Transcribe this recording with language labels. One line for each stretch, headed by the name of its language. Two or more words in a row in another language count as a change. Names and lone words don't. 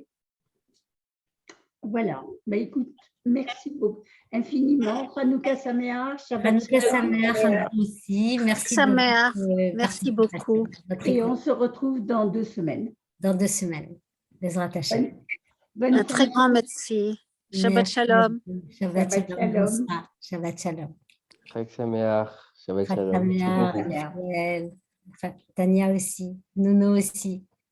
French: Voilà, bah écoute, merci beaucoup, infiniment.
Hebrew: חנוכה שמח, חנוכה שמח
French: aussi. Merci. Sameach, merci beaucoup. Et on se retrouve dans 2 semaines. Dans 2 semaines.
Hebrew: בעזרת השם.
French: Un très grand merci.
Hebrew: שבת שלום. שבת שלום. שבת שלום. חג שמח. שבת שלום.
French: Tania aussi. Nounou aussi.